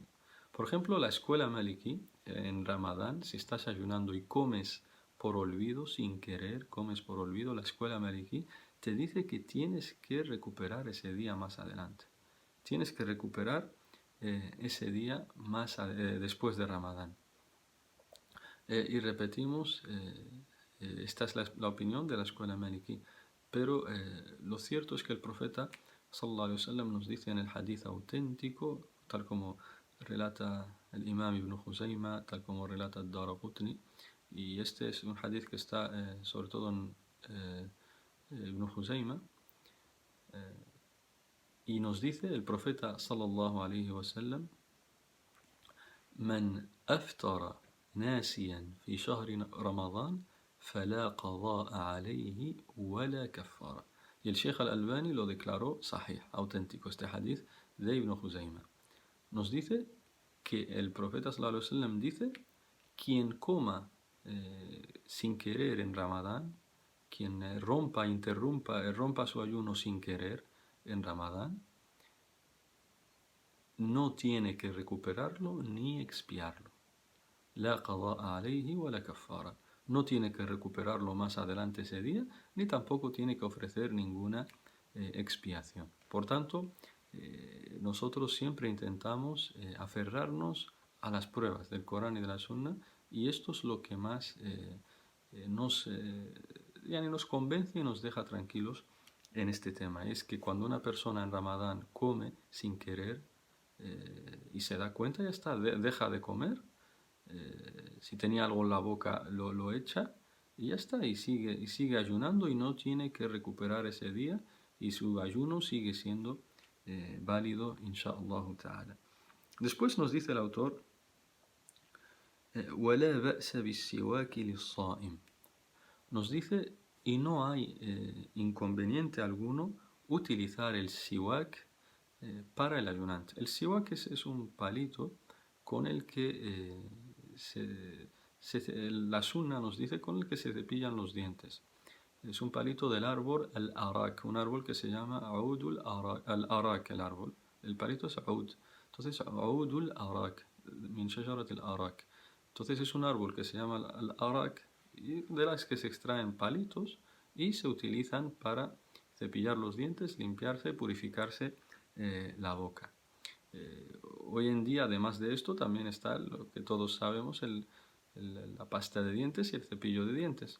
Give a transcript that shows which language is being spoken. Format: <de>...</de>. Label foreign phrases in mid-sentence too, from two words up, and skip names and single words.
<es>Por ejemplo, la escuela maliki, en Ramadán, si estás ayunando y comes por olvido, sin querer, comes por olvido, la escuela maliki te dice que tienes que recuperar ese día más adelante. Tienes que recuperar ese día después de Ramadán. Y repetimos, Esta es la opinión de la escuela maliki. Pero lo cierto es que el profeta</es> <ar>صلى الله عليه وسلم</ar> <es>nos dice en el hadith auténtico, tal como relata el imam Ibn Khuzayma, tal como relata el Daraqutni, y este es un hadith que está sobre todo en Ibn Khuzayma, y nos dice el profeta</es> <ar>صلى الله عليه وسلم: من أفطر ناسيا في شهر رمضان فلا قضاء عليه ولا كفارة.</ar> <es>Y el Sheikh al-Albani lo declaró sahih, auténtico, este hadith de Ibn Khuzayma. Nos dice que el profeta</es> <ar>صلى الله عليه وسلم</ar> <es>dice: quien coma sin querer en Ramadán, quien rompa su ayuno sin querer en Ramadán, no tiene que recuperarlo ni expiarlo.</es> <ar>لا قضاء عليه ولا كفارة.</ar> <es>No tiene que recuperarlo más adelante ese día, ni tampoco tiene que ofrecer ninguna expiación. Por tanto, nosotros siempre intentamos aferrarnos a las pruebas del Corán y de la Sunna, y esto es lo que más nos convence y nos deja tranquilos en este tema. Es que cuando una persona en Ramadán come sin querer y se da cuenta, ya está, deja de comer. Si tenía algo en la boca lo echa y ya está, y sigue ayunando y no tiene que recuperar ese día, y su ayuno sigue siendo válido,</es> <ar>إن شاء الله تعالى.</ar> <es>Después nos dice el autor:</es> <ar>وَلَا بَأْسَ بِالسِّوَاكِ لِلصَّائِمِ.</ar> <es>Nos dice, y no hay inconveniente alguno utilizar el siwak para el ayunante. El siwak es un palito con el que la sunna nos dice con el que se cepillan los dientes. Es un palito del árbol al-arak, un árbol que se llama</es> <ar>عود الأراك,</ar> <es>el árbol. El palito es aud. Entonces,</es> <ar>عود أراك، من شجرة الأراك.</ar> <es>Entonces es un árbol que se llama al-arak, de las que se extraen palitos y se utilizan para cepillar los dientes, limpiarse, purificarse la boca. Hoy en día, además de esto, también está lo que todos sabemos, la pasta de dientes y el cepillo de dientes.</es>